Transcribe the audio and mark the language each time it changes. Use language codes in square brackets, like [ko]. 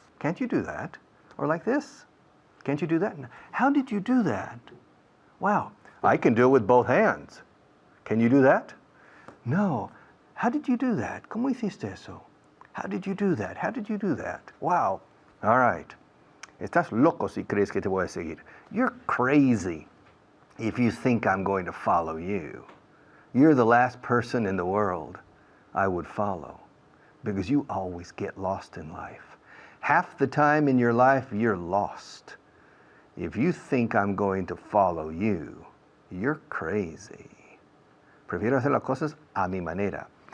[en] Can't you do that? Or like this? Can't you do that? How did you do that? Wow, I can do it with both hands. Can you do that? No. How did you do that? [es] ¿Cómo hiciste eso? [en] How did you do that? How did you do that? Wow. All right. [es] Estás loco si crees que te voy a seguir. [en] You're crazy if you think I'm going to follow you. You're the last person in the world I would follow because you always get lost in life. Half the time in your life, you're lost. If you think I'm going to follow you, you're crazy. [es] Prefiero hacer las cosas a mi manera.